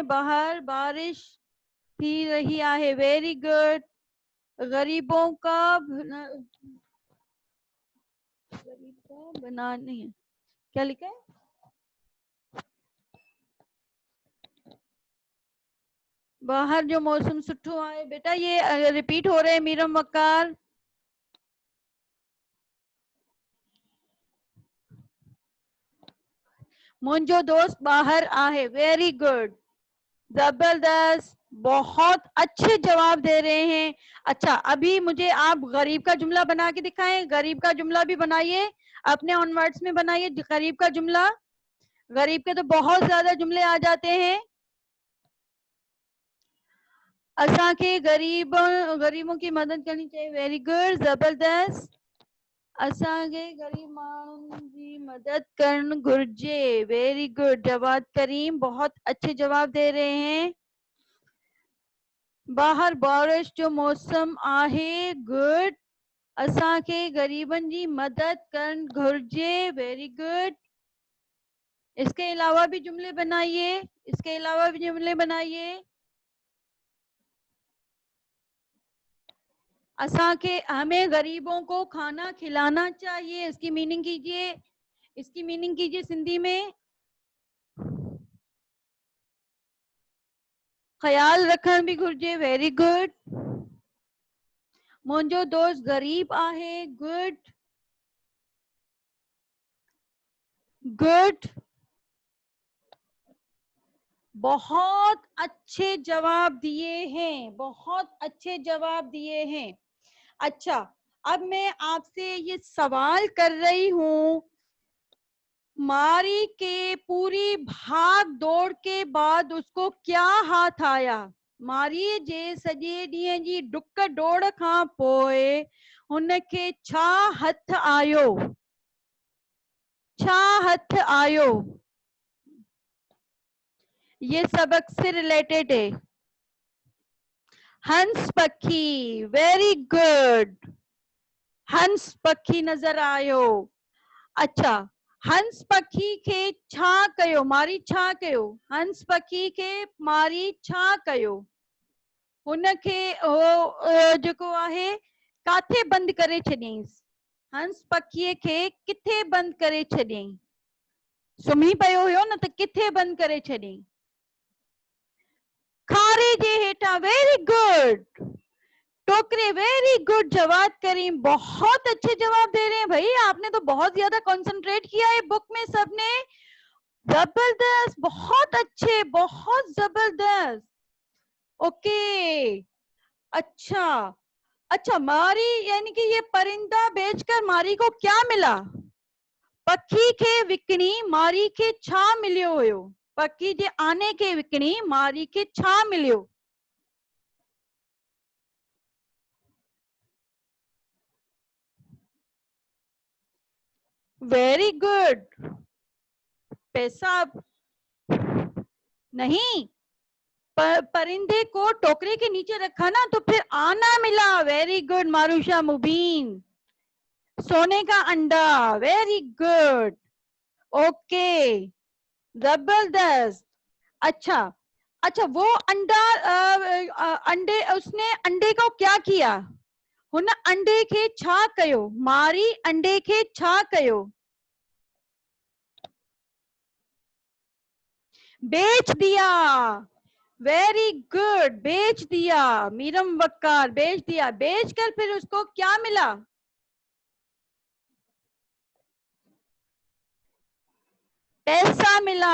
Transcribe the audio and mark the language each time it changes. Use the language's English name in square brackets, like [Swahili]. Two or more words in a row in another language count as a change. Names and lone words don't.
[Sindhi] बाहर बारिश थी रही आहे, [English] very good. [Urdu] غریبوں کا غریب کا بنا نہیں ہے، کیا لکھا ہے? [Sindhi] बाहर जो मौसम सुठो आहे, [Urdu] بیٹا یہ ریپیٹ ہو رہے ہیں میرم وقار. [Sindhi] मुंजो दोस्त बाहर आहे, [English] very good, [Urdu] زبردست، بہت اچھے جواب دے رہے ہیں. اچھا، ابھی مجھے آپ غریب کا جملہ بنا کے دکھائیں، غریب کا جملہ بھی بنائیے، اپنے [English] own words [Urdu] میں بنائیے غریب کا جملہ. غریب کے تو بہت زیادہ جملے آ جاتے ہیں. [Sindhi] असा के [Urdu] غریبوں کی مدد کرنی چاہیے, [English] very good, [Urdu] जबरदस्त। [Sindhi] असा के गरीब माण्हुनि जी मदद करण घुर्जे, [English] very good, [Urdu] جواد کریم، بہت اچھے جواب دے رہے ہیں. [Sindhi] बाहर बारिश जो मौसम आहे, गुड, असा के गरीबन जी मदद करण घुर्जे, [English] very good. [Urdu] اس کے علاوہ بھی جملے بنائیے، اس کے علاوہ بھی جملے بنائیے. [Sindhi] असा के [Urdu] ہمیں غریبوں کو کھانا کھلانا چاہیے، اس کی میننگ کیجیے، اس کی میننگ کیجیے سندھی میں. [Sindhi] ख्याल रखण भी घुर्जे, [English] very good. [Sindhi] मुंजो दोस्त गरीब आहे, [English] good, good, [Urdu] بہت اچھے جواب دیے ہیں، بہت اچھے جواب دیے ہیں. اچھا، اب میں آپ سے یہ سوال کر رہی ہوں، ماری کے پوری بھاگ دوڑ کے بعد اس کو کیا ہاتھ آیا? [Sindhi] मारी जे सॼे ॾींहं जी डुक दौड़ खां पोइ हुनखे छा हथ आयो? छा हथ आयो? [Urdu] یہ سبق سے ریلیٹڈ ہے. [Sindhi] हंस पखी, [English] very good, [Sindhi] हंस पखी नजर आयो। अच्छा, हंस पखी के छा कयो? मारी छा कयो? हंस पखी के मारी छा कयो? हुनखे जेको आहे काथे बंद करे छॾियईंसि? हंस पखीअ खे किथे बंद करे छॾियईं? सुम्ही पियो हुयो न, त किथे बंद करे छॾियईं? खारे जे हेठां, [English] very good, [Urdu] टोकरे, [English] very good, [Urdu] جواد کریم، بہت اچھے جواب دے رہے ہیں بھائی، آپ نے تو بہت زیادہ کنسنٹریٹ کیا ہے بک میں سب نے، زبردست، بہت اچھے، بہت زبردست. اوکے، اچھا، اچھا، ماری یعنی کہ یہ پرندہ بیچ کر ماری کو کیا ملا? [Sindhi] पखी के विकणी मारी के छा मिलियो हुयो? पखी जे आने के विकणी मारी के छा मिलियो? [English] very good, [Urdu] پیسہ نہیں، پرندے کو ٹوکرے کے نیچے رکھا نا، تو پھر آنا ملا, [English] very good [Urdu] मारूशा मुबीन। سونے کا انڈا, [English] very good, okay, [Urdu] जबरदस्त। اچھا، اچھا وہ انڈا انڈے اس نے انڈے کو کیا کیا? [Sindhi] हुन अंडे खे छा कयो? मारी अंडे खे छा कयो? [Urdu] بیچ دیا. [English] very good, [Urdu] بیچ دیا. میرم وقار، بیچ دیا. بیچ کر پھر اس کو کیا ملا? پیسہ ملا.